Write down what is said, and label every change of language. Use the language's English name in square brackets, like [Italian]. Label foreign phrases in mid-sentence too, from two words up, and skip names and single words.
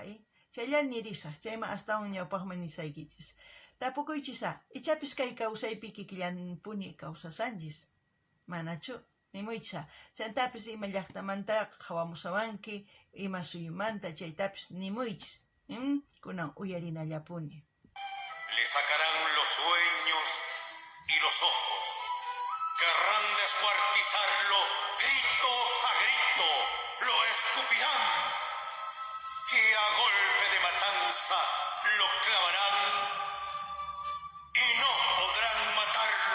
[Quechua] Chaylla nirisaq, chayma astawan ñawpaqman nisaykichis. Tapukuychisa, ichapis kay kawsaypi kikillampuni kawsasanchis. Manachu, nimuychisa. Chantapis ima llaqtamanta hawamusawanki, ima suyumanta chaytapis nimuychis. Kunan uyarinallapuni. [Spanish] Le sacarán los sueños y los ojos. Querrán descuartizarlo grito a grito. Lo escupirán. Y a golpe de matanza lo clavarán y no podrán matarlo.